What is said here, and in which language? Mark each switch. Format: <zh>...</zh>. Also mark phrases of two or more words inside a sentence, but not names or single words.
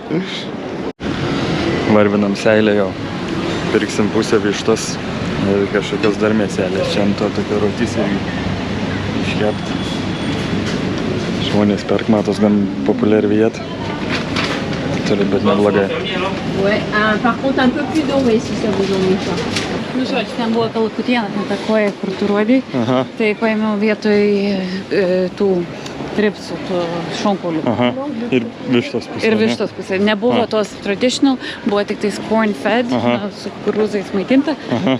<lt>Varvinam seilę jau. Pirksim pusę vištos ir kažkokios dar mėselės. Čia ant to tokio rotys irgi iškepti. Žmonės perk, matos, gan populiari vieta. Turi, bet neblogai.</lt> <fr>Ouais, par contre un peu plus doré si ça vous ennuie pas.</fr> <lt>Nu, žodžiu, ten buvo kalakutiena, ten ta koja, kur tu rodai. Aha. Tai paėmiau vietoj tų tripsų, tų šonkaulių. Aha. Ir vištos pusė. Ir vištos pusė. Nebuvo tos traditional, buvo tik tais</lt> <en>corn fed,</en> <lt>su kukurūzais maitinta. Aha.</lt>